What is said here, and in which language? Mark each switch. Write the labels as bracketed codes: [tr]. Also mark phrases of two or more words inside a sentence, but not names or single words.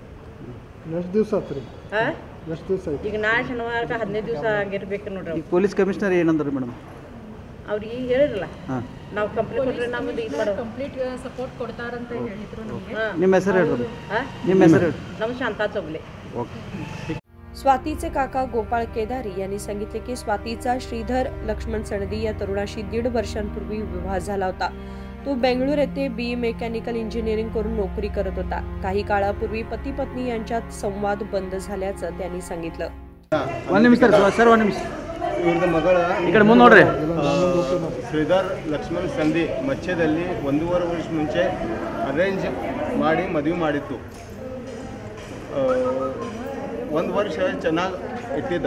[kn] ಎಷ್ಟು ದಿವಸ ಆತ್ರಿ? ಎಷ್ಟು ದಿವಸ ಆಯ್ತು? ಈಗ ನಾಳೆ ಶನಿವಾರಕ್ಕೆ 15 ದಿವಸ ಆಗಿರ್ಬೇಕು ನೋಡ್ರಿ. [en] police commissioner [kn] ಏನಂದ್ರೆ ಮೇಡಮ್ ಅವ್ರಿಗೆ ಹೇಳಿರಲ್ಲ ನಾವು ಕಂಪ್ಲೇಂಟ್ ಕೊಟ್ಟರೆ ನಮ್ಮದು ಇದು ಮಾಡೋ [en] complete support [kn] ಕೊಡ್ತಾರಂತ ಹೇಳಿದ್ರು ನಮಗೆ. ನಿಮ್ಮ ಹೆಸರು ಹೇಳಿ. ನಿಮ್ಮ ಹೆಸರು ಹೇಳಿ. ನಮ್ಮ शांता चौगले. [mr] ओके. स्वातीचे काका गोपाळ केदारी यांनी सांगितले की स्वातीचा श्रीधर लक्ष्मण सणदी या तरुणाशी 1.5 वर्षांपूर्वी विवाह झाला होता. तो बेंगळूर येथे BE [en] mechanical engineering [mr] करून नोकरी करत होता. काही काळापूर्वी पती पत्नी यांच्यात संवाद बंद झाल्याचं त्यांनी सांगितलं. [kn] ಒಂದು ನಿಮಿಷ ಸರ್, ಒಂದು ನಿಮಿಷ. ಇವ್ರದ್ದು ಮಗಳ ಈ ಕಡೆ ಮುಂದೆ ನೋಡ್ರಿ. ಶ್ರೀಧರ್ ಲಕ್ಷ್ಮಣ್ ಸಂಧಿ ಮಧ್ಯದಲ್ಲಿ 1.5 ವರ್ಷ ಮುಂಚೆ ಅರೇಂಜ್ ಮಾಡಿ ಮದುವೆ ಮಾಡಿತ್ತು. 1 ವರ್ಷ ಚೆನ್ನಾಗಿ ಇಟ್ಟಿದ್ದ.